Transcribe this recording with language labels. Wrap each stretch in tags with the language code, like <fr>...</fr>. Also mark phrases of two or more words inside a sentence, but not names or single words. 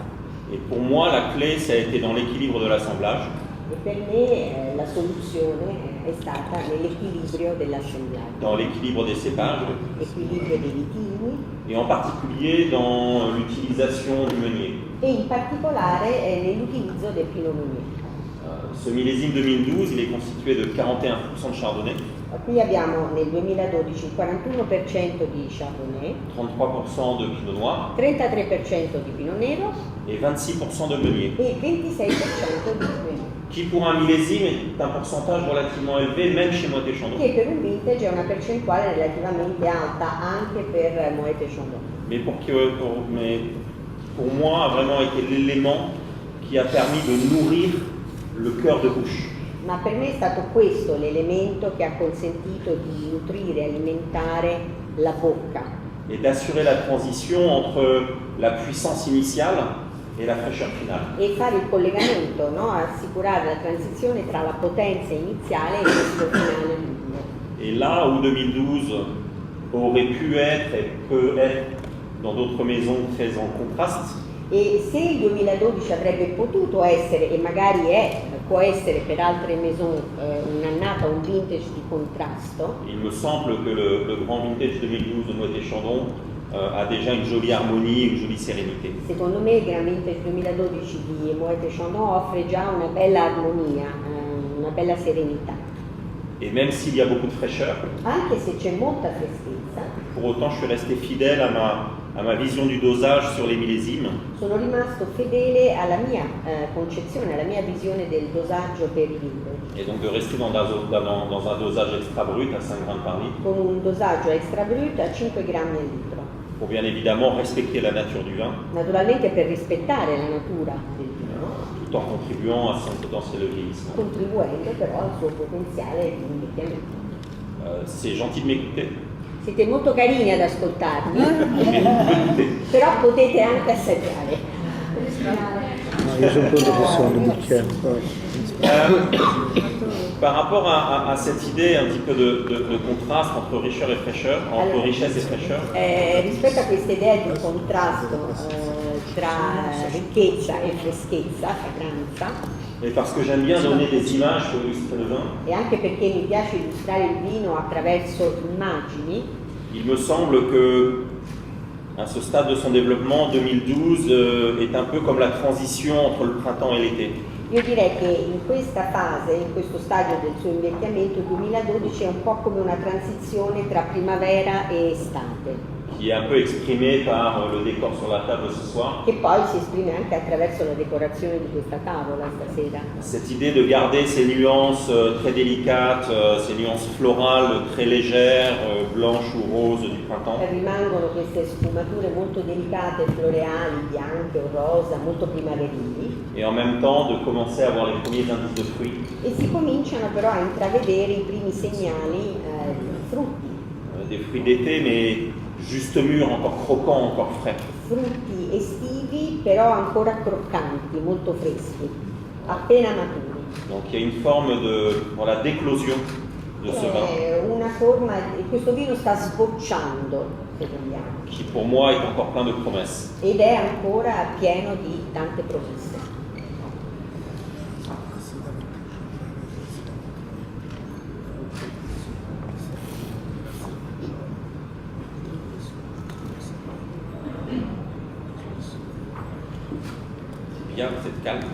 <fr>Et pour moi, la clé, ça a été dans l'équilibre de l'assemblage.</fr> <it>E per me la soluzione è stata nell'equilibrio dell'assemblaggio,</it> <fr>Dans l'équilibre des cépages,</fr> <it>l'equilibrio dei vitigni</it> <fr>et en particulier dans l'utilisation du meunier.</fr> <it>e in particolare nell'utilizzo del Pinot Meunier.</it> <fr>Ce millésime 2012, il est constitué de 41% de chardonnay,</fr> <it>Qui abbiamo nel 2012 il 41% di Chardonnay,</it> <fr>33% de pinot noir</fr> <it>33% di Pinot Nero</it> <fr>et 26% de meunier,</fr> <it>e 26% di Meunier,</it> <fr>qui pour un millésime est un pourcentage relativement élevé, même chez Moët et Chandon.</fr> <it>che per un vintage è una percentuale relativamente alta anche per Moët et Chandon.</it> <fr>Mais pour moi, a vraiment été l'élément qui a permis de nourrir le cœur de bouche.</fr> <it>Ma per me è stato questo l'elemento che ha consentito di nutrire, alimentare la bocca</it> <fr>Et d'assurer la transition entre la puissance initiale et la fraîcheur finale.</fr> <it>e fare il collegamento, no? Assicurare la transizione tra la potenza iniziale e il gusto finale del vino.</it> <fr>Et là où 2012 aurait pu être et peut être dans d'autres maisons très en contraste,</fr> <it>E se il 2012 avrebbe potuto essere, e magari può essere per altre maison un'annata, un vintage di contrasto,</it> <fr>il me semble que le grand vintage 2012 de Moët et Chandon a déjà une jolie harmonie, une jolie sérénité.</fr> <it>secondo me il Grand Vintage 2012 di Moët et Chandon offre già una bella armonia, una bella serenità.</it> <fr>Et même s'il y a beaucoup de fraîcheur,</fr> <it>Anche se c'è molta freschezza,</it> <fr>pour autant je suis resté fidèle à ma vision du dosage sur les millésimes.</fr> <it>sono rimasto fedele alla mia concezione, alla mia visione del dosaggio per i vintage,</it> <fr>Et donc de rester dans un dosage extra brut à 5 grammes par litre,</fr> <it>con un dosaggio extra brut a 5 grammi al litro.</it> <fr>pour bien évidemment respecter la nature du vin,</fr> <it>Naturalmente per rispettare la natura del vino,</it> <fr>tout en contribuant à son potentiel de vieillissement.</fr> <it>contribuendo però al suo potenziale di invecchiamento.</it> <fr>C'est gentil de m'écouter,</fr> <it>Siete molto carini ad ascoltarmi,</it> <fr>mais vous pouvez goûter.</fr> <it>però potete anche assaggiare. No, io sono pronto che sono un bicchiere.</it> <fr>Par rapport à cette idée un petit peu de contraste entre richesse et fraîcheur,</fr> <it>Rispetto a questa idea di contrasto tra ricchezza e freschezza, fragranza,</it> <fr>et parce que j'aime bien donner des images pour illustrer le vin,</fr> <it>e anche perché mi piace illustrare il vino attraverso immagini,</it> <fr>il me semble que à ce stade de son développement, 2012 est un peu comme la transition entre le printemps et l'été.</fr> <it>Io direi che in questa fase, in questo stadio del suo invecchiamento, il 2012 è un po' come una transizione tra primavera e estate,</it> <fr>qui est un peu exprimé par le décor sur la table ce soir.</fr> <it>che poi si esprime anche attraverso la decorazione di questa tavola stasera.</it> <fr>Cette idée de garder ces nuances très délicates, ces nuances florales très légères, blanches ou roses du printemps.</fr> <it>Rimangono queste sfumature molto delicate, floreali, bianche o rosa, molto primaverili,</it> <fr>Et en même temps de commencer à voir les premiers indices de fruits,</fr> <it>e si cominciano però a intravedere i primi segnali di frutti,</it> <fr>des fruits d'été mais juste mûrs, encore croquants, encore frais.</fr> <it>frutti estivi però ancora croccanti, molto freschi, appena maturi.</it> <fr>Donc il y a une forme de d'éclosion de ce vin</fr> <it>Una forma, questo vino sta sbocciando, se vogliamo,</it> <fr>qui pour moi est encore plein de promesses.</fr> <it>ed è ancora pieno di tante promesse.</it> <fr>Bien, vous êtes calme.</fr>